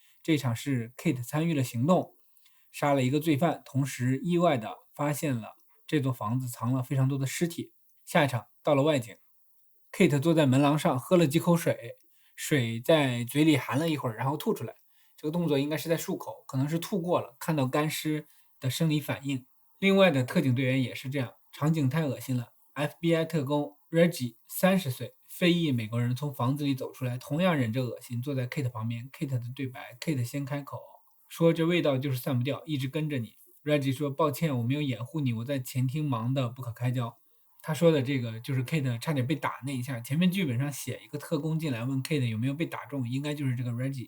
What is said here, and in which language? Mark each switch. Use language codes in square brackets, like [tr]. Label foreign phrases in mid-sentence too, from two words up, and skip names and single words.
[zh] 這一場是 Kate 參與了行動，殺了一個罪犯，同時意外地發現了這座房子藏了非常多的屍體。下一場到了外景， Kate 坐在門廊上喝了幾口水，水在嘴裡含了一會兒，然後吐出來。這個動作應該是在漱口，可能是吐過了，看到乾屍的生理反應。另外的特警队員也是這樣，場景太惡心了。FBI 特工 Reggie 30 歲，非裔美國人從房子裡走出來，同樣忍着惡心，坐在 Kate 旁邊。Kate 的對白 ，Kate 先開口說：“這味道就是散不掉，一直跟着你。” Reggie 說：“抱歉，我沒有掩護你，我在前廳忙得不可開交。” 他說的這個就是 Kate 差點被打那一下。前面劇本上寫一個特工進來問 Kate 有沒有被打中，應該就是這個 Reggie。